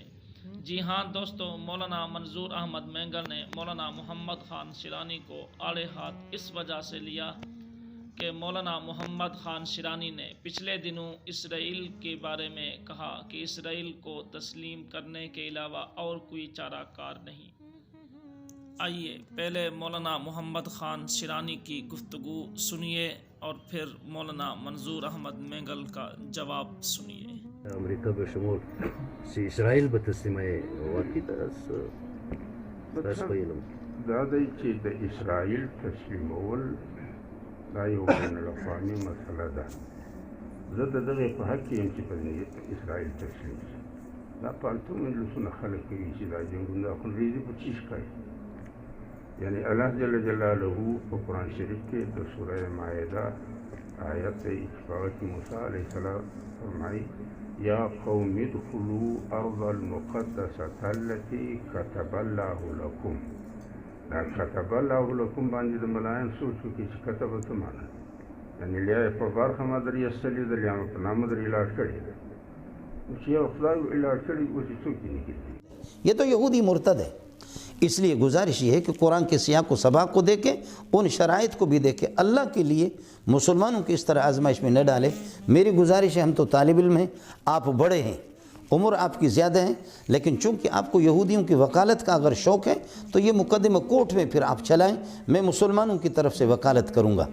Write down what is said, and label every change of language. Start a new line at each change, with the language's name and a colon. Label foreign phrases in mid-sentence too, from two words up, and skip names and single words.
Urdu: جی ہاں دوستو، مولانا منظور احمد مینگل نے مولانا محمد خان شیرانی کو آڑے ہاتھ اس وجہ سے لیا کہ مولانا محمد خان شیرانی نے پچھلے دنوں اسرائیل کے بارے میں کہا کہ اسرائیل کو تسلیم کرنے کے علاوہ اور کوئی چارہ کار نہیں۔ آئیے پہلے مولانا محمد خان شیرانی کی گفتگو سنیے اور پھر مولانا منظور احمد مینگل کا جواب سنیے۔
Pashto: امریکا بشمول چې اسرائیل به تسلیموي واقعي تاسو ویلم دا دی چې د اسرائیل تسلیمول دا یو بین الاقوامي مسله ده. زه د دغې په حق کې یم چې په اسرائیل تسلیم شي. دا پالتو مجلسونه خلک کوي چې دا جنګونه دا خونریزي په چی ښکاري. یعنی الله
Arabic: جل جلاله
Pashto: په قرآن شریف کې د سوره مائده آیت اتفاق کې موسی
Arabic: علیه السلام
Pashto: فرمایي
Arabic: یا قوم ادخلوا ارض المقدسة التي كتب الله لكم.
Pashto: دا
Arabic: كتب الله لكم
Pashto: باندې د ملایان سوچ وکړي چې کتب څه معنی، یعنې لیا یې په برخه ما در ایستلې ده، لیا مې په نامه در علاج کړې ده. نو چې یو خدای علاج کړي اوس یې څوک یې نه کوي.
Urdu: یہ تو یہودی مرتد ہے، اس لیے گزارش یہ ہے کہ قرآن کے سیاق و سباق کو دیکھیں، ان شرائط کو بھی دیکھیں، اللہ کے لیے مسلمانوں کی اس طرح آزمائش میں نہ ڈالیں۔ میری گزارش ہے، ہم تو طالب علم ہیں، آپ بڑے ہیں، عمر آپ کی زیادہ ہیں، لیکن چونکہ آپ کو یہودیوں کی وکالت کا اگر شوق ہے تو یہ مقدمہ کورٹ میں پھر آپ چلائیں، میں مسلمانوں کی طرف سے وکالت کروں گا۔